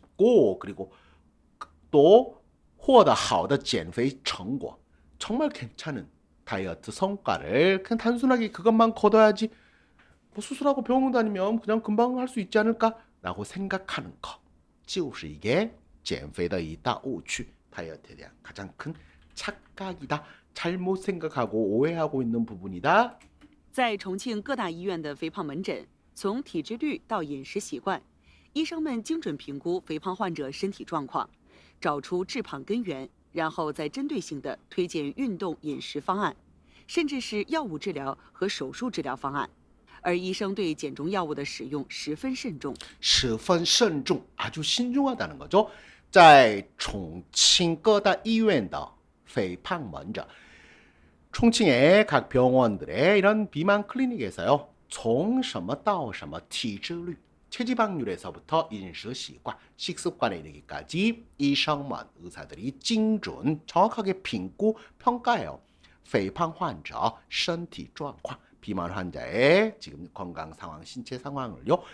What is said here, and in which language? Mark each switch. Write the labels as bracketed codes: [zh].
[ko] 받고 그리고 또 [zh] 获得好的减肥成果 [ko] 정말 괜찮은 다이어트 성과를 그냥 단순하게 그것만 거둬야지 뭐 수술하고 병원 다니면 그냥 금방 할 수 있지 않을까라고 생각하는 거. [zh] 就是 [ko] 이게 [zh] 减肥的一大误区 [ko] 다이어트에 대한 가장 큰 착각이다. 잘못 생각하고 오해하고 있는 부분이다. [zh] 在重庆各大医院的肥胖门诊，从体脂率到饮食习惯，医生们精准评估肥胖患者身体状况，找出致胖根源，然后再针对性的推荐运动饮食方案，甚至是药物治疗和手术治疗方案。而医生对减重药物的使用十分慎重，十分慎重 [ko] 아주 신중하다는 거죠. [zh] 在重庆各大医院的肥胖门诊 [ko] 총칭의 각 병원들의 이런 비만 클리닉에서요. [zh] 从什么到什么体脂率 [ko] 체지방률에서부터 인식 습관, 식습관에 이르기까지 이성만 의사들이 [zh] 精准 [ko] 정확하게 [zh] 评估 [ko] 평가해요. [zh] 肥胖患者身体状况 [ko] 비만 환자의 지금 건강 상황, 신체 상황을요.